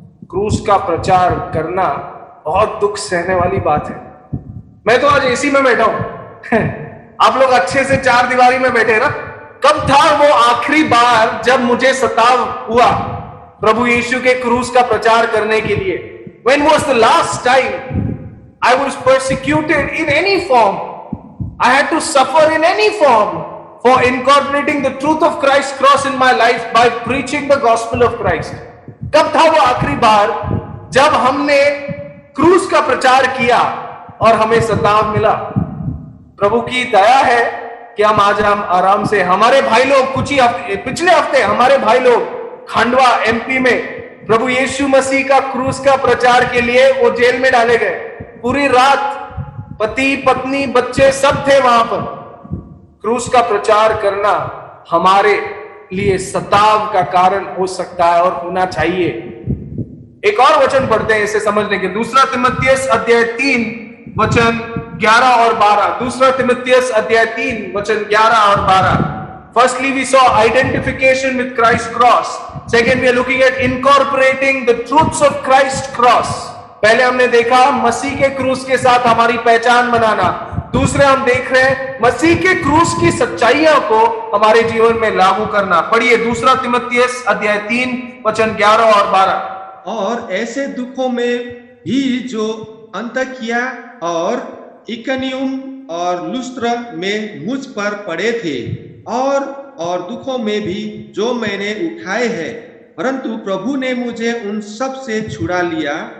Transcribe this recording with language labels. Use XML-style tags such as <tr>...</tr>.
<hi>क्रूस का प्रचार करना बहुत दुख सहने वाली बात है। मैं तो आज एसी में बैठा हूं आप लोग अच्छे से 4 दीवारी में बैठे ना। कब था वो आखिरी बार जब मुझे सताव हुआ प्रभु यीशु के क्रूस का प्रचार करने के लिए?</hi> <en>When was the last time I was persecuted in any form? I had to suffer in any form for incorporating the truth of Christ's cross in my life by preaching the gospel of Christ.</en> <hi>कब था वो आखिरी बार जब हमने क्रूस का प्रचार किया और हमें सताव मिला? प्रभु की दया है कि हम आराम से, हमारे भाई लोग पिछले हफ्ते हमारे भाई लोग खंडवा एमपी में प्रभु यीशु मसीह का क्रूस का प्रचार के लिए वो जेल में डाले गए। पूरी रात पति पत्नी बच्चे सब थे वहां पर। क्रूस का प्रचार करना हमारे लिए सताव का कारण हो सकता है और होना चाहिए। एक और वचन पढ़ते हैं इसे समझने के। 2 तिमुथियुस अध्याय 3 वचन 11 और 12। 2 तिमुथियुस अध्याय 3 वचन 11 और 12।</hi> <en>Firstly, we saw identification with Christ's cross. Second, we are looking at incorporating the truths of Christ's cross.</en> <hi>पहले हमने देखा मसीह के क्रूस के साथ हमारी पहचान बनाना। दूसरे हम देख रहे हैं मसीह के क्रूस की सच्चाइयों को हमारे जीवन में लागू करना। पढ़िए 2 तिमुथियुस अध्याय 3 वचन 11 और 12। और ऐसे दुखों में भी जो अंतकिया और इकनियुम और लुस्त्र में मुझ पर पड़े थे, और दुखों में भी जो मैंने उठाए हैं, परंतु प्रभु ने मुझे उन सब से छुड़ा लिया।</hi>